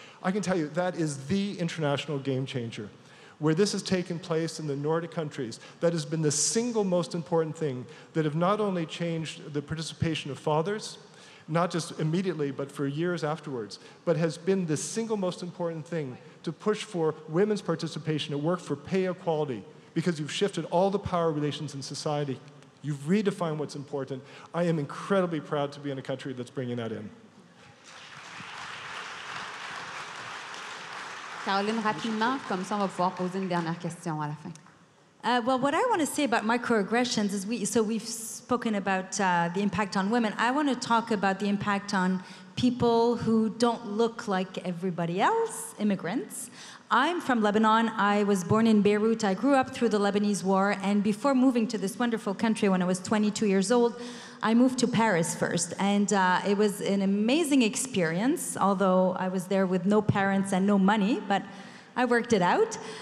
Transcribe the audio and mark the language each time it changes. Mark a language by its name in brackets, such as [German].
[English] I can tell you that is the international game changer. Where this has taken place in the Nordic countries, that has been the single most important thing that have not only changed the participation of fathers, not just immediately, but for years afterwards, but has been the single most important thing to push for women's participation at work, for pay equality, because you've shifted all the power relations in society. You've redefined what's important. I am incredibly proud to be in a country that's bringing that in. [French] Caroline, rapidement, comme ça on va pouvoir poser une dernière question à la fin. [English] Well, what I want to say about microaggressions is we've spoken about the impact on women. I want to talk about the impact on people who don't look like everybody else, immigrants. I'm from Lebanon. I was born in Beirut. I grew up through the Lebanese war, and before moving to this wonderful country when I was 22 years old, I moved to Paris first, and it was an amazing experience, although I was there with no parents and no money, but I worked it out.